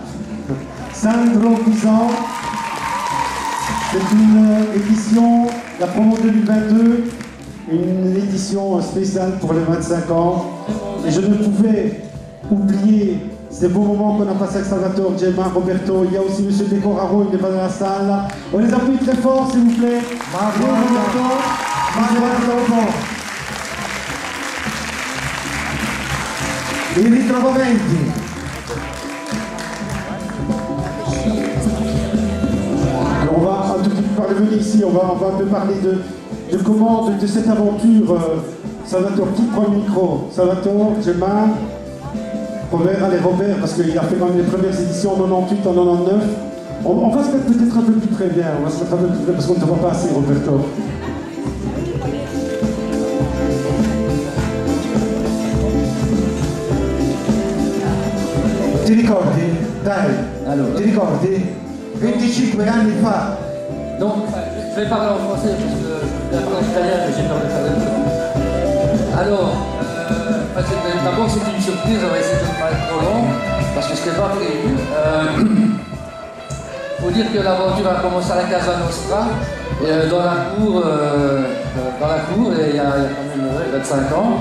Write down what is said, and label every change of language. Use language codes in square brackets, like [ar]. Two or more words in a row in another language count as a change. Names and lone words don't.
[fr] Sandro Pisan, c'est une édition, la promo 2022, une édition spéciale pour les 25 ans. Et je ne pouvais oublier ces beaux moments qu'on a passés avec Salvatore, Gemma, Roberto. Il y a aussi M. Pecoraro, il n'est pas dans la salle. On les applaudit très fort, s'il vous plaît. Bravo, Roberto. [it] I ritrovamenti. [fr] Alors on va un tout petit peu parler ici, on va un peu parler de comment, de cette aventure. Salvatore, qui prend le micro? Salvatore, Gemma, Robert, allez Robert, parce qu'il a fait quand même les premières éditions en 98, en 99. On va se mettre peut-être un peu plus près, bien, on va se mettre un peu plus près parce qu'on ne te voit pas assez, Roberto. [it] Ti ricordi? Dai, allora, ti ricordi? 25 anni fa. [fr] Donc, je vais parler en français parce que la parole italienne, j'ai peur de faire des trucs. Alors, d'abord c'est une surprise, on va essayer de ne pas être trop long parce que ce n'était pas prévu. Il faut dire que l'aventure a commencé à la Casa Nostra, dans la cour, et il y a quand même 25 ans.